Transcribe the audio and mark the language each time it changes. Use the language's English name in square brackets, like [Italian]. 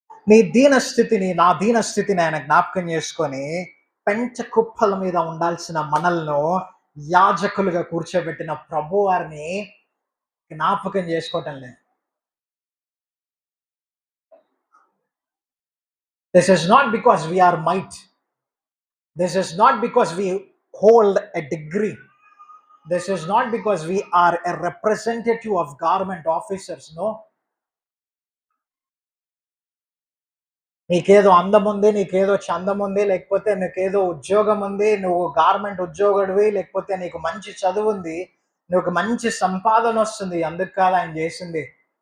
[Telugu] నీ దీన స్థితిని, నా దీన స్థితిని ఆయన జ్ఞాపకం చేసుకొని పెంట కుప్పల మీద ఉండాల్సిన మనలను యాజకులుగా కూర్చోబెట్టిన ప్రభువారిని జ్ఞాపకం చేసుకోవటం లేదు. [English] This is not because we are might. This is not because we hold a degree. This is not because we are a representative of government officers. No. [Telugu] నీకేదో అందం ఉంది, నీకేదో చందం ఉంది, లేకపోతే నీకేదో ఉద్యోగం ఉంది, నువ్వు గార్మెంట్ ఉద్యోగుడివి, లేకపోతే నీకు మంచి చదువు ఉంది, నీకు మంచి సంపాదన వస్తుంది. అందుకు కాదు ఆయన చేసింది.